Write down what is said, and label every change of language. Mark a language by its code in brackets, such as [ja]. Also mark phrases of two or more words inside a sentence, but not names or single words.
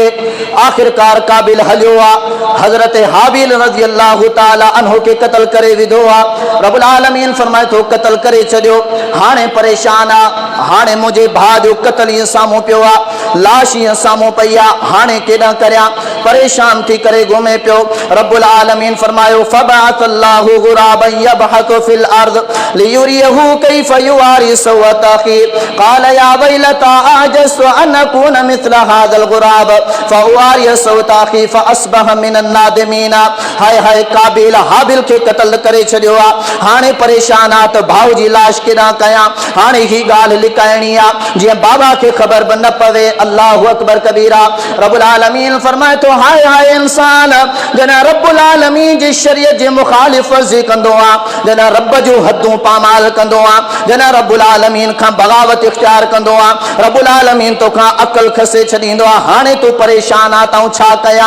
[sd] आखिरकार काबिल हलियो आहे, हज़रत हाबिल [ar] رضي الله تعالى عنه [sd] खे क़तल करे विधो आहे। रब्बुल आलमीन फरमाए थो क़तल करे छॾियो, हाणे परेशान आहे, हाणे मुंहिंजे भाउ जो क़तल ईअं साम्हूं पियो आहे, लाश ईअं साम्हूं पई आहे, हाणे केॾां करियां, परेशान थी करे घुमे पियो। रब्बुल आलमीन फरमायो [ar] فبعث الله غرابا يبحث في الأرض ليريه كيف يواري سوأة أخي قال يا ويلتا أعجزت أن أكون مثل هذا الغراب فأواري سوأة أخي فأصبح من النادمين. [sd] हाय हाय काबिल हाबिल खे क़तल करे छॾियो आहे, हाणे परेशान आहे त भाउ जी लाश केॾां कयां, हाणे ही ॻाल्हि लिकाइणी आहे जीअं बाबा खे ख़बर बि न पवे। [ar] الله أكبر كبيرا. [sd] रब्बुल आलमीन फरमाए थो हाय हाय इंसान, जॾहिं रब्बुल आलमीन जी शरीयत जे मुखालिफ़ वर्ज़ी कंदो आहे, जॾहिं रब जो हदूं पामाल कंदो आहे, जॾहिं रब्बुल आलमीन खां बग़ावत इख्तियार कंदो आहे, रब्बुल आलमीन तोखां अक़ल खसे छॾींदो आहे, हाणे तूं परेशान आहे, तूं छा कयां।